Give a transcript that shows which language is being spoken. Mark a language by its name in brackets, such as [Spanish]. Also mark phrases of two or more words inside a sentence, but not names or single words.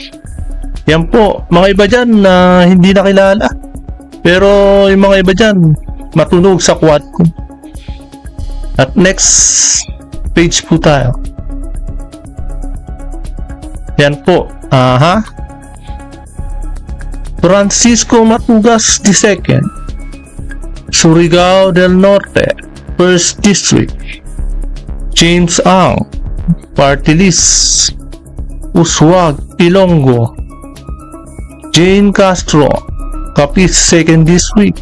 [Filipino] Yan po, mga iba dyan na hindi nakilala. Pero yung mga iba dyan, matunog sa quad ko. At [English] next page [Filipino] po tayo. Yan po. Francisco Matugas II, Surigao del Norte, 1st District. James Ang, Party List, Uswag, Ilonggo. Jane Castro, Capiz, 2nd District.